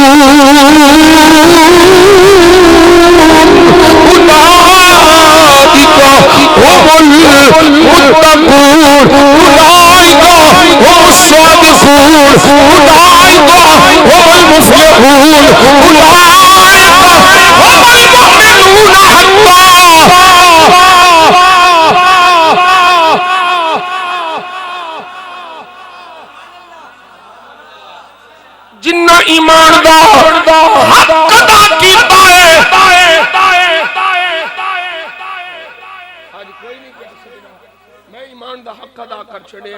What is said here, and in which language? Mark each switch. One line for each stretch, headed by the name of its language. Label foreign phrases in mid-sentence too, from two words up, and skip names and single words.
Arabic: أولئك هم المتقون أولئك هم الصادقون أولئك هم المفلحون أولئك هم المؤمنون حقا.
Punjabi: جناں ایماندار حق ادا کیتا ہے اج کوئی نہیں کہہ سکدا میں ایمان دا حق ادا کر چھڈیا.